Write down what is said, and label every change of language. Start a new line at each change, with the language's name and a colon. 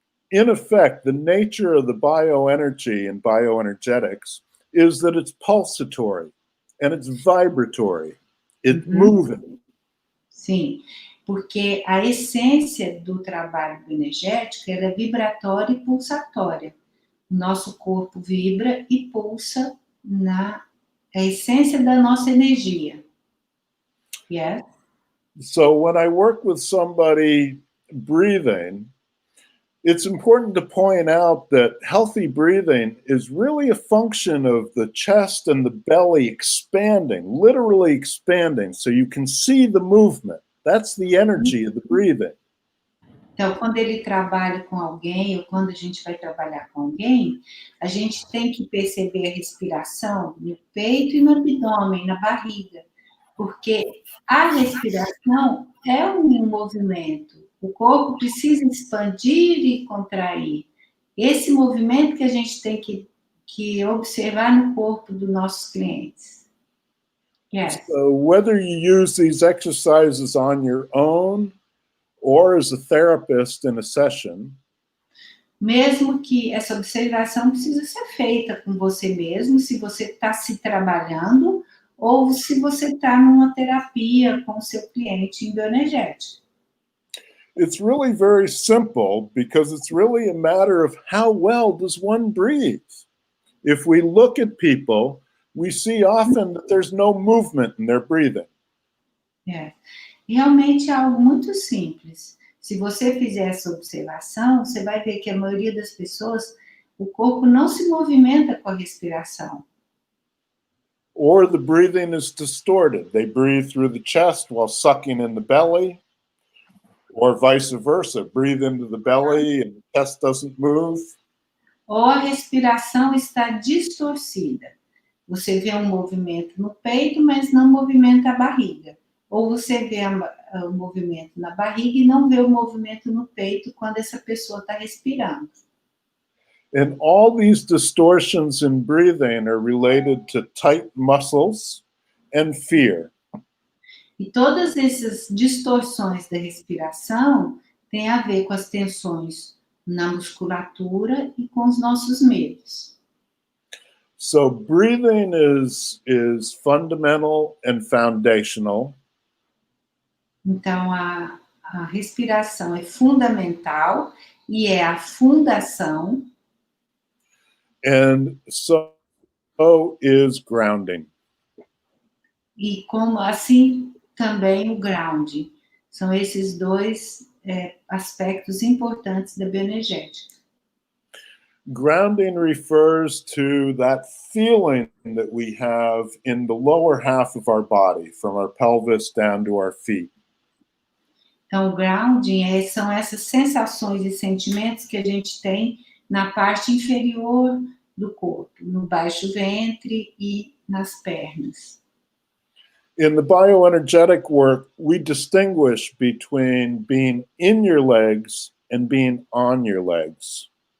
English: In effect, the nature of the bioenergy and bioenergetics is that it's pulsatory and it's vibratory. It's moving.
Portuguese: Sim, porque a essência do trabalho bioenergético é vibratória e pulsatória. O nosso corpo vibra e pulsa na essência da nossa energia.
English: Yes? So when I work with somebody breathing, it's important to point out that healthy breathing is really a function of the chest and the belly expanding, literally expanding, so you can see the movement. That's the energy of the breathing.
Portuguese: Então, quando ele trabalha com alguém, ou quando a gente vai trabalhar com alguém, a gente tem que perceber a respiração no peito e no abdômen, na barriga, porque a respiração é um movimento. O corpo precisa expandir e contrair. Esse movimento que a gente tem que observar no corpo dos nossos clientes.
English: Yes. So whether you use these exercises on your own or as a therapist in a session,
Portuguese: Mesmo que essa observação precisa ser feita com você mesmo, se você está se trabalhando ou se você está numa terapia com o seu cliente em bioenergética.
English: it's really very simple because it's really a matter of how well does one breathe. If we look at people, we see often that there's no movement in their breathing.
Portuguese: É. Realmente é algo muito simples. Se você fizer essa observação, você vai ver que a maioria das pessoas, o corpo não se movimenta com a respiração.
English: Or the breathing is distorted. They breathe through the chest while sucking in the belly, or vice versa. Breathe into the belly and the chest doesn't move.
Portuguese: Ou a respiração está distorcida. Você vê um movimento no peito, mas não movimenta a barriga. Ou você vê o movimento na barriga e não vê o movimento no peito quando essa pessoa está respirando.
English: And all these distortions in breathing are related to tight muscles and fear.
Portuguese: E todas essas distorções da respiração têm a ver com as tensões na musculatura e com os nossos medos.
English: So breathing is fundamental and foundational.
Portuguese: Então, a respiração é fundamental e é a fundação.
English: And so is grounding.
Portuguese: E como assim também o ground. São esses dois aspectos importantes da bioenergética.
English: Grounding refers to that feeling that we have in the lower half of our body, from our pelvis down to our feet.
Portuguese: Então, o grounding são essas sensações e sentimentos que a gente tem na parte inferior do corpo, no baixo ventre e nas pernas.
English: In the bioenergetic work, we distinguish between being in your legs and being on your legs.